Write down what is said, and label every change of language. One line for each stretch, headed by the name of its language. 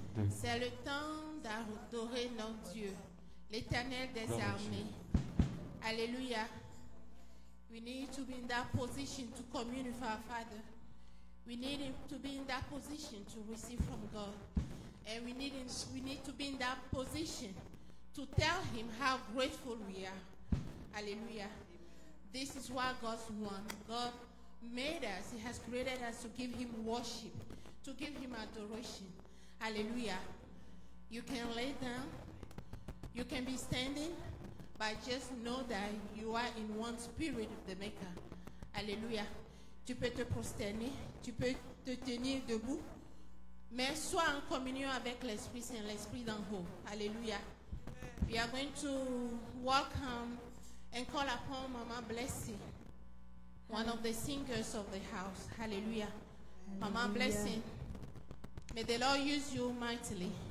French: C'est le temps d'adorer notre Dieu, l'Éternel des armées. Alléluia.
English: We need to be in that position to commune with our Father. We need to be in that position to receive from God. And we need to be in that position to tell Him how grateful we are. Hallelujah. This is what God wants. God made us. He has created us to give Him worship, to give Him adoration. Hallelujah. You can lay down. You can be standing. But just know that you are in one spirit of the Maker.
French: Alléluia. Tu peux te prosterner, tu peux te tenir debout, mais sois en communion avec l'Esprit Saint, l'Esprit d'en haut. Alléluia.
English: We are going to welcome and call upon Mama Blessing, one of the singers of the house. Hallelujah. Mama Blessing, may the Lord use you mightily.